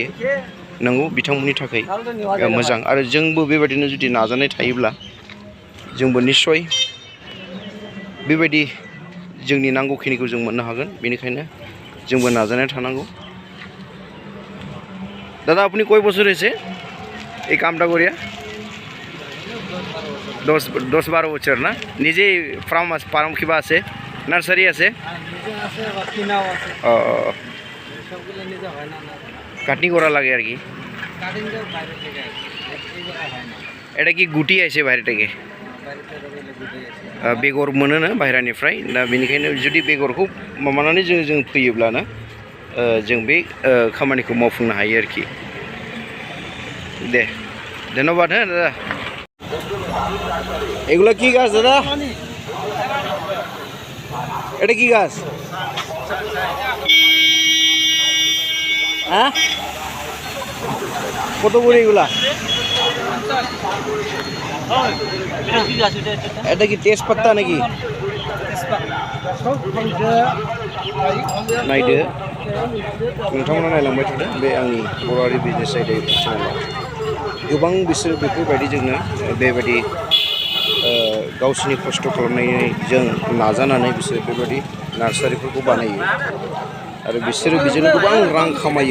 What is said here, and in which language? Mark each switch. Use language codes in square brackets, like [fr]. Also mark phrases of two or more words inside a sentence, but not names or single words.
[brx] नंगौ बिथांमोननि थाखाय मोजां आरो जोंबो बेबायदिनो जुदि नाजानाय थायोब्ला जोंबो निस्सय बेबायदि जोंनि नांगौखिनिखौ जों मोननो हागोन। बेनिखायनो जोंबो नाजानाय थानांगौ। [bn] दादा আপনি কয় বছর হয়েছে এই কামটা করিয়া? 10-12 বছর না? নিজেই ফার্ম কিবা আছে, নার্সারি আছে? কাটিং করা লাগে আর কি। এটা কি গুটি আছে বাইরে থেকে? [brx] बेगर मोनो ना बाहेरानिफ्राय, दा बेनिखायनो जुदि बेगरखौ माबानानै जों फैयोब्लाना जों बे खामानिखौ मावफुंनो हायो आरोखि। दे धन्यबाद। [bn] হ্যাঁ দাদা এগুলো কি গাছ দাদা? এটা কি গাছ? হ্যাঁ কত করে এগুলা? এটা কি তেজপাতা নাকি? [brx] नायदो नोंथांमोना नायलांबाय थादो बे आंनि बर'आरि बिजनेस आयदा इउटुब चेनेलाव गोबां बिसोर बेफोरबायदिजोंनो बेबायदि गावसोरनि खस्थ' खालामनायजों नाजानानै बिसोर बेबायदि नार्सारिफोरखौ बानायो आरो बिसोरो बेजोंनो गोबां रां खामायो।